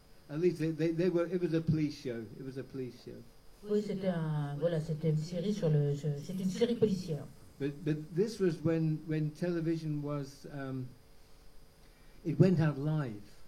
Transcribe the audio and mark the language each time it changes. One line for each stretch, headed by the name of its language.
English: At least it was a police show. It was a police show.
French: Oui, c'était une série c'est une série policière.
English: But this was when television was it went out live.